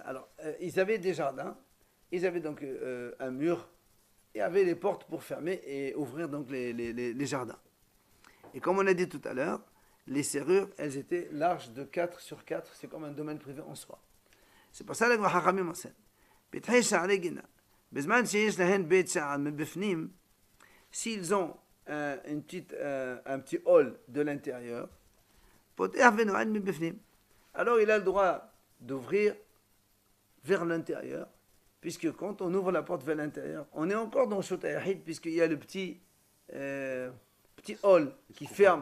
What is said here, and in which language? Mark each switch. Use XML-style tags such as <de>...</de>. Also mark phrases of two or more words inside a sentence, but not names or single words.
<fr>Alors, ils avaient des jardins, ils avaient donc un mur, et avaient les portes pour fermer et ouvrir donc les jardins. Et comme on a dit tout à l'heure, les serrures, elles étaient larges de 4 sur 4, c'est comme un domaine privé en soi. C'est pour ça que les Hachamim enseignent.</fr> <he>פתחי שערי גינה. בזמן שיש להן בית שער מבפנים.</he> <fr>S'ils ont un petit hall de l'intérieur, alors il a le droit d'ouvrir vers l'intérieur, puisque quand on ouvre la porte vers l'intérieur, on est encore dans</fr> <he>רשות היחיד,</he> <fr>puisqu'il y a le petit hall qui ferme.</fr>